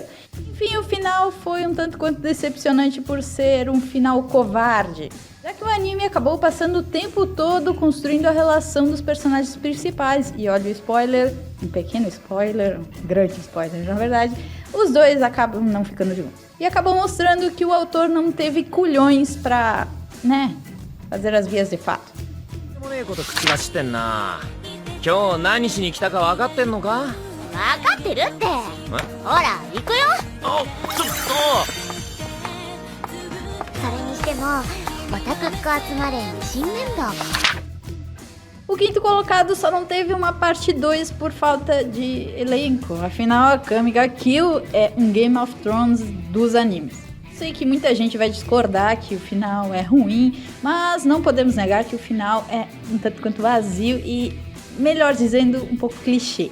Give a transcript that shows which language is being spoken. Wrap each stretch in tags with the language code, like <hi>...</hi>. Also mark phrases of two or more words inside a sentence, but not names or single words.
<pt>Enfim, o final foi um tanto quanto decepcionante por ser um final covarde, já que o anime acabou passando o tempo todo construindo a relação dos personagens principais. E olha o spoiler, um pequeno spoiler, um grande spoiler na verdade, os dois acabam não ficando juntos. E acabou mostrando que o autor não teve culhões pra, né, fazer as vias de fato.</pt> <ja>今日何しに来たか分かってんのか？分かってるって。ほら、行くよ。あ、ちょっそれにしても、オタクっ子集まれ新メンバーが。</ja> <pt>O quinto colocado só não teve uma parte 2 por falta de elenco. Afinal, a Akame ga Kill é um Game of Thrones dos animes. Sei que muita gente vai discordar que o final é ruim, mas não podemos negar que o final é um tanto quanto vazio e, melhor dizendo, um pouco clichê.</pt>